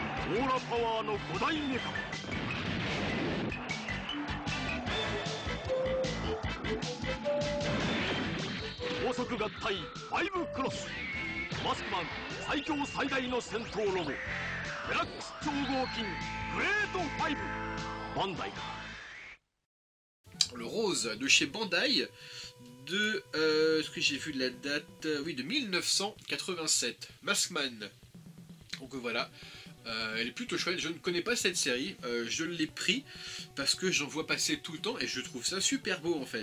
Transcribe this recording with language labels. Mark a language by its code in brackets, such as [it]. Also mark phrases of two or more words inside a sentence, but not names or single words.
[ja] オーラパワーの5大メカ高速合体5クロスマスクマン最強最大の戦闘ロボデラックス超合金グレート5バンダイ。 [fr] Le rose de chez Bandai de ce que j'ai vu de la date, oui, de 1987, Maskman. Donc voilà, elle est plutôt chouette. Je ne connais pas cette série, je l'ai pris parce que j'en vois passer tout le temps et je trouve ça super beau en fait.